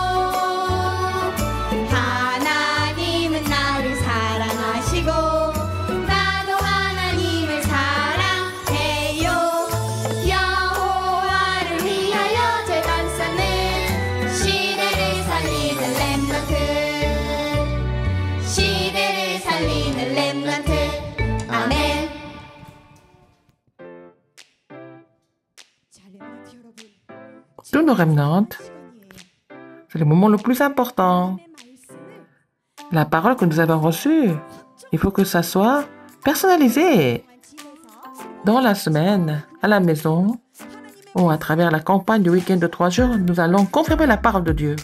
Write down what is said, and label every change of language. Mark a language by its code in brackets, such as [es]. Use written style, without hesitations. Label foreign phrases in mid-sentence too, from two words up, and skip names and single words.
[ko] 하나님은 나를 사랑하시고 나도 하나님을 사랑해요 여호와를 위하여 제단 쌓는 시대를 살리는 렘넌트 시대를 살리는 렘넌트 아멘 [fr] Tous nos remnants, c'est le moment le plus important. La parole que nous avons reçue, il faut que ça soit personnalisé. Dans la semaine, à la maison, ou à travers la campagne du week-end de 3 jours, nous allons confirmer la parole de Dieu.